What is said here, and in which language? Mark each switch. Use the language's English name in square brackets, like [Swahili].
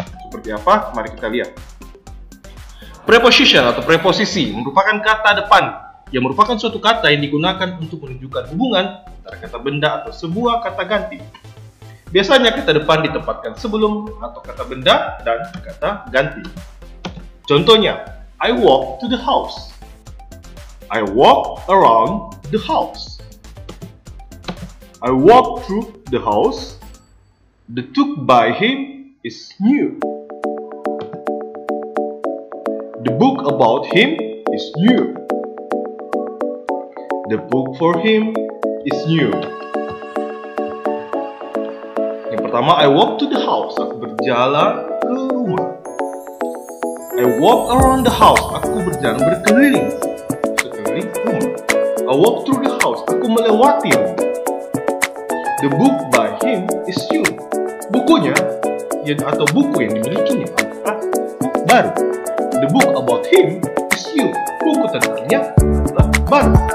[Indonesian] Seperti apa? Mari kita lihat. Preposition atau preposisi merupakan kata depan yang merupakan suatu kata yang digunakan untuk menunjukkan hubungan antara kata benda atau sebuah kata ganti. Biasanya kata depan ditempatkan sebelum atau kata benda dan kata ganti. [English] Contohnya, I walk to the house. I walk around the house. I walk through the house. The took by him is new. The book about him is new. The book for him is new. [Indonesian] Yang pertama, [English] I walk to the house. [Indonesian] Aku berjalan ke rumah. [English] I walk around the house. [Indonesian] Aku berjalan berkeliling sekeliling rumah. [English] I walk through the house. [Indonesian] Aku melewati rumah. [English] The book by him is new. [Indonesian] Bukunya atau buku yang dimilikinya adalah baru. [English] The book about him is new. [Indonesian] Buku tentangnya adalah baru.